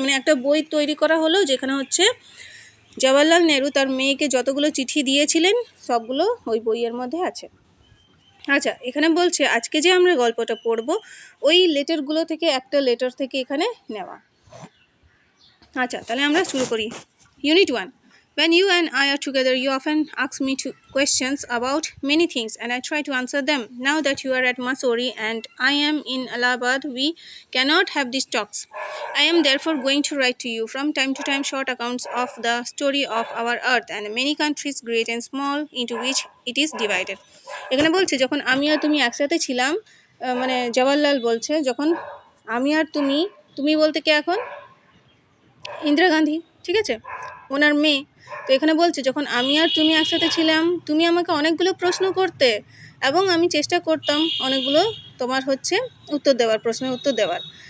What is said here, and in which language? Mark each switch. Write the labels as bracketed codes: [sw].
[bn] মানে একটা বই তৈরি করা হলো যেখানে হচ্ছে জওয়াহরলাল নেহরু তার মেয়েকে যতগুলো চিঠি দিয়েছিলেন সবগুলো ওই বইয়ের মধ্যে আছে। আচ্ছা, এখানে বলছে আজকে যে আমরা গল্পটা পড়ব ওই লেটারগুলো থেকে একটা লেটার থেকে এখানে নেওয়া। আচ্ছা, তাহলে আমরা শুরু করি। Unit 1. [en] When you and I are together, you often ask me questions about many things and I try to answer them. Now that you are at Mussoorie and I am in Allahabad, we cannot have these talks. I am therefore going to write to you from time to time short accounts of the story of our earth and many countries, great and small, into which it is divided. [bn] এখানে বলছে যখন আমি আর তুমি একসাথে ছিলাম, মানে জওয়াহরলাল বলছে যখন আমি আর তুমি বলতে কে এখন? ইন্দিরা গান্ধী, ঠিক আছে? ওনার মেয়ে। তো এখানে বলছে যখন আমি আর তুমি একসাথে ছিলাম তুমি আমাকে অনেকগুলো প্রশ্ন করতে এবং আমি চেষ্টা করতাম অনেকগুলো তোমার হচ্ছে প্রশ্নের উত্তর দেওয়ার।